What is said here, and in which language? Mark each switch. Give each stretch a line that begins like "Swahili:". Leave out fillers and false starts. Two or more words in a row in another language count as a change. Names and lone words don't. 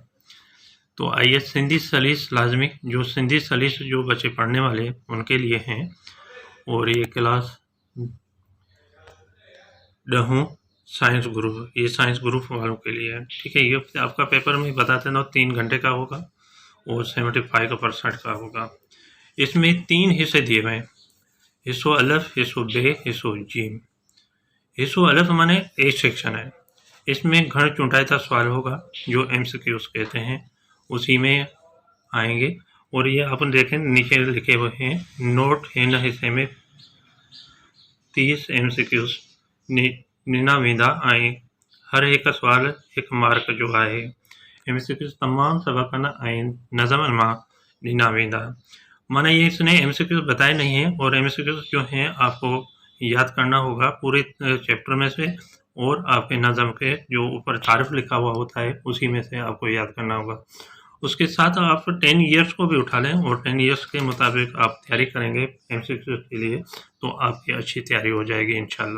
Urdu: تو آئیے سندھی سلیس لازمی، جو سندھی سلیس جو بچے پڑھنے والے ہیں ان کے لیے ہیں، اور یہ کلاس 10ویں
English: science group,
Urdu: یہ
English: science group
Urdu: والوں کے لیے ہے. ٹھیک ہے، یہ آپ کا پیپر میں بتاتے نا 3 گھنٹے کا ہوگا اور 75% کا ہوگا. اس میں 3 حصے دیے ہوئے ہیں,
Sindhi: हिस्सो अलफ, हिस्सो बे, हिस्सो जीम। हिस्सो अलफ
Urdu: معنی
English: A section
Urdu: ہے، اس میں
Sindhi: घण चुंटाईता
Urdu: سوال ہوگا جو MCQs کہتے ہیں، اسی میں آئیں گے. اور یہ اپن دیکھیں نیچے لکھے ہوئے ہیں نوٹ
Sindhi: हिन हिस्से में 30 MCQs निना वेंदा आए, हर एक सवाल एक मार्क जो है। MCQs तमाम सबकन आइन नज़म मां निना वेंदा,
Urdu: مانا یہ اس نے MCQs بتائے نہیں ہے اور MCQs جو ہیں آپ کو یاد کرنا ہوگا پورے چیپٹر میں سے، اور آپ کے نظم کے جو اوپر تعریف لکھا ہوا ہوتا ہے اسی میں سے آپ کو یاد کرنا ہوگا. اس کے ساتھ آپ 10 ایئرز کو بھی اٹھا لیں اور 10 ایئرز کے مطابق آپ تیاری کریں گے MCQs کے لیے تو آپ کی اچھی تیاری ہو جائے گی انشاءاللہ.